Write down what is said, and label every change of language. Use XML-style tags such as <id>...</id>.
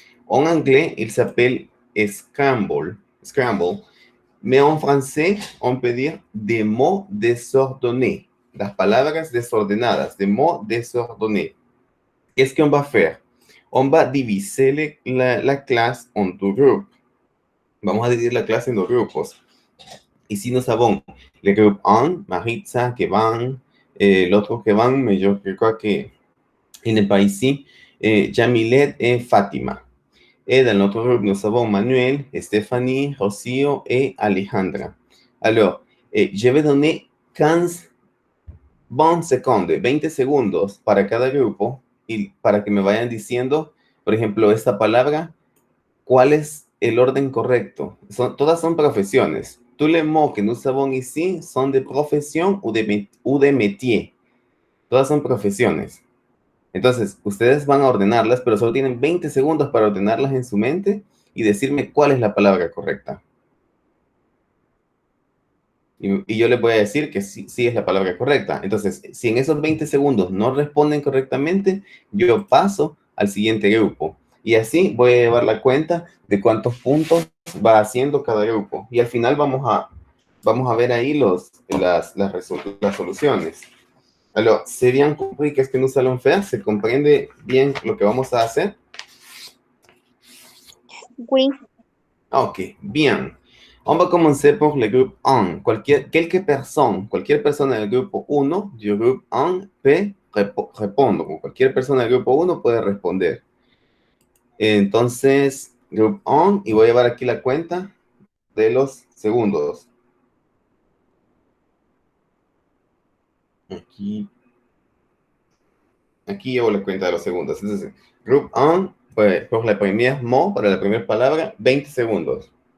<fr>En anglais, il s'appelle scramble. Mais en français, on peut dire des mots désordonnés.</fr> <es>Las palabras desordenadas,</es> <fr>des mots désordonnés. Qu'est-ce qu'on va faire? On va diviser la classe en deux groupes.</fr> <es>Vamos a dividir la clase en dos grupos.</es> <fr>Ici, nous avons le groupe 1, Maritza, Kevin, l'autre Kevin, mais je crois qu'il n'est pas ici, Jamilet et Fatima. Et dans l'autre groupe, nous avons Manuel, Stéphanie, Rocío et Alejandra. Alors, je vais donner 15 secondes,</fr> <es>20 segundos para cada grupo y para que me vayan diciendo, por ejemplo, esta palabra, ¿cuál es el orden correcto? Todas son profesiones.</es> <fr>Tous les mots que nous avons ici sont de profesión ou de métier.</fr> <es>Todas son profesiones. Entonces, ustedes van a ordenarlas, pero solo tienen 20 segundos para ordenarlas en su mente y decirme cuál es la palabra correcta. Y yo les voy a decir que sí, sí es la palabra correcta. Entonces, si en esos 20 segundos no responden correctamente, yo paso al siguiente grupo. Y así voy a llevar la cuenta de cuántos puntos va haciendo cada grupo. Y al final vamos a ver ahí las soluciones.</es> <fr>Alors, ¿c'est bien compris qu'est-ce que nous allons faire?</fr> <es>¿Se comprende bien lo que vamos a hacer?</es> <fr>Oui. Ok, bien. On va commencer por le groupe 1.</fr> <es>Cualquier persona del grupo 1,</es> <fr>du groupe 1, peut répondre.</fr> <es>Cualquier persona del grupo 1 puede responder. Entonces, group 1, y voy a llevar aquí la cuenta de los segundos. Aquí llevo la cuenta de los segundos. Entonces, group 1, pues, por la primera mot, para la primera palabra, 20 segundos.</es>